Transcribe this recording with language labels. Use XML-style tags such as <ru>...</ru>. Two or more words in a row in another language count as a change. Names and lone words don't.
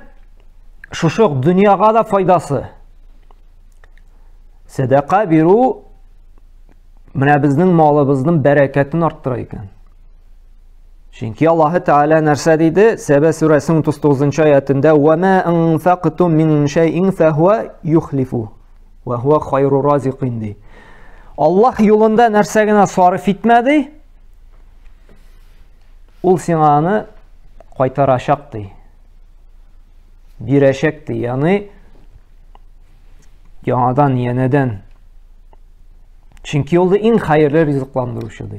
<tt>Шушы дөньяга да файдасы. Садака бирү менә безнең малыбызның бәрәкәтен арттыра икән. Чөнки Аллаһы Тәгалә нәрсә диде? Сәбә сүрәсенең 39-нчы аятында:</tt> <ar>"وما أنفقتم من شيء فهو يخلف وهو خير الرازقين"</ar> <tt>ди. Аллаһ юлында нәрсә генә сарыф итмәде, ул сиңа аны кайтарачак ди. Бирәчәк ди, ягъни яңадан, янәдән. Чөнки ул иң хәерле ризыкландыручы ди.</tt>